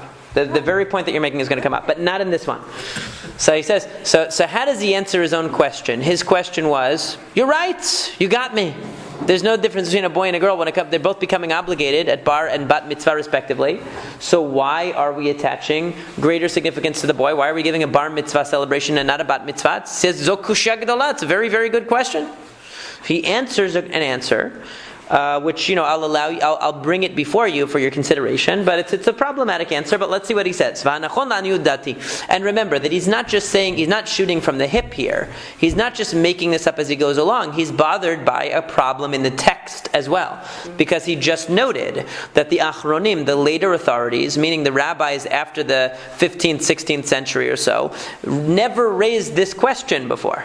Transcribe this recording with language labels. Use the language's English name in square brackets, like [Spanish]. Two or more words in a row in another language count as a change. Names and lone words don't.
[English] The very point that you're making is going to come up, but not in this one. So he says, so how does he answer his own question? His question was, you're right, you got me. There's no difference between a boy and a girl when they're both becoming obligated at bar and bat mitzvah respectively. So why are we attaching greater significance to the boy? Why are we giving a bar mitzvah celebration and not a bat mitzvah? It says, [Hebrew] Zo kushya gdola. [English] It's a very, very good question. He answers an answer, which I'll bring it before you for your consideration, but it's a problematic answer. But let's see what he says. And remember that he's not shooting from the hip here. He's not just making this up as he goes along. He's bothered by a problem in the text as well, because he just noted that the achronim, the later authorities, meaning the rabbis after the 15th, 16th century or so, never raised this question before.